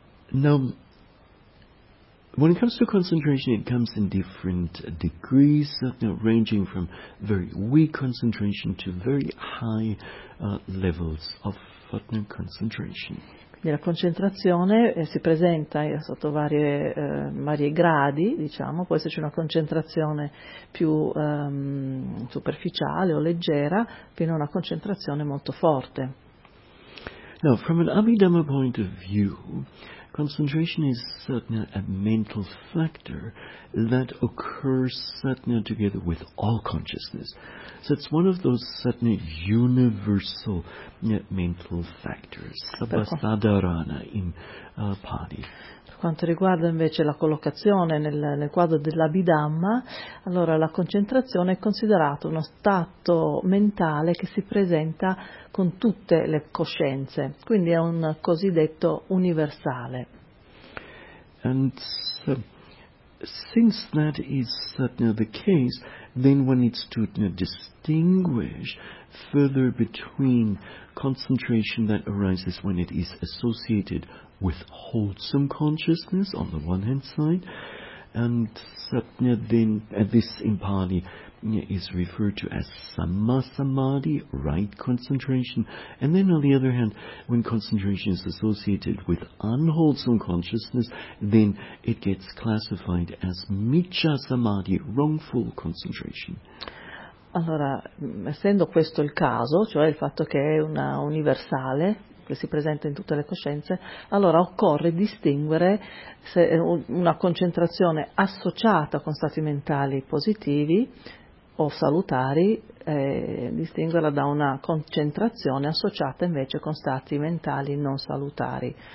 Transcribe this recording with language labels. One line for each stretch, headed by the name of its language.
English: Now, when it comes to concentration, it comes in different degrees, ranging from very weak concentration to very high levels of concentration.
Italian: La concentrazione si presenta sotto varie gradi, diciamo, può esserci una concentrazione più superficiale o leggera, fino a una concentrazione molto forte.
English: Now, from an Abhidhamma point of view, concentration is certainly a mental factor that occurs certainly together with all consciousness. So it's one of those certainly universal mental factors, sabbasadharana in Pali.
Italian: Quanto riguarda invece la collocazione nel quadro dell'Abhidhamma, allora la concentrazione è considerata uno stato mentale che si presenta con tutte le coscienze, quindi è un cosiddetto universale.
English: And so, since that is certainly the case, then one needs to distinguish further between concentration that arises when it is associated with wholesome consciousness on the one hand side, and satna then this in Pali is referred to as samma samadhi, right concentration, and then on the other hand, when concentration is associated with unwholesome consciousness, then it gets classified as micha samadhi, wrongful concentration.
Italian: Allora, essendo questo il caso, cioè il fatto che è una universale che si presenta in tutte le coscienze, allora occorre distinguere se una concentrazione associata con stati mentali positivi o salutari, distinguerla da una concentrazione associata invece con stati mentali non salutari.